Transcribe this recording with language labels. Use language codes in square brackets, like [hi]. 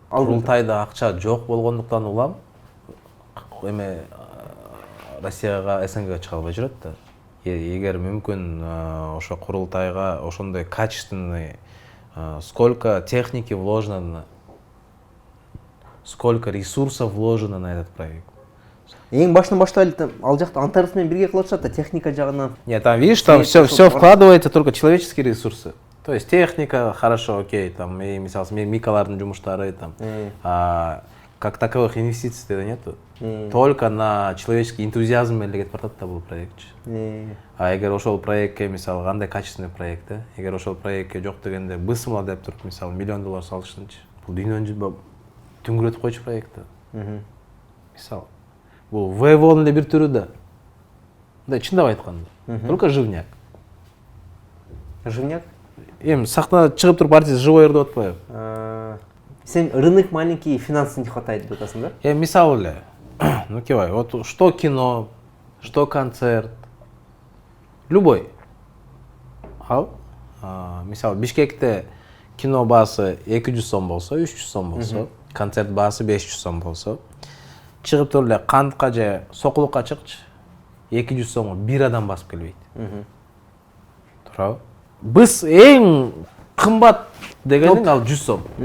[ky] Курултайда акча жок болгондуктан улам эме Россияга, СНГга чыга албай жүрөт да. Эгер мүмкүн ошо Курултайга ошондой [ru] качественный, сколько техники вложено, сколько ресурсов вложено на этот проект. [ky] Эң башынан баштайлы ал жакта антарыс менен бирге кылышат да, техника жагынан. [ru] Нет, там видишь, там все вкладывается, только человеческие ресурсы. То есть техника хорошо, окей, там, и, [ky] мисалы, мен микалардын жумуштары, [ru] там, как таковых инвестиций нету. Только на человеческий энтузиазм [ky] эле кетип баратат да бул проектчи. А эгер ошол проектке, мисалы, кандай качественный проект, эгер ошол проектке жок дегенде бысымла деп туруп, мисалы, $1 миллион салышсынчы, бул дүйнөнү түңгүрөтүп койчу проект да. Мисалы, бул ВВОнун эле бир түрү да. Да, чындап айтканда. [ru] Только живняк. Живняк? [ky] Эми сахнада чыгып туруп артист живой ырдап атпайбы. Сен [ru] рынок маленький, финансы не хватает [ky] деп атасың да? Эми мисалы эле, [ru] ну кебай, вот что кино, что концерт, любой. [ky] Ал, мисалы, Бишкекте кино баасы 200 сом болсо, 300 сом болсо, концерт баасы 500 сом болсо, чыгып туруп эле кантка же сокулукка чыкчы, 200 сомго бир адам басып келбейт. Туурабы? Биз эң кымбат дегенин ал 100 сом.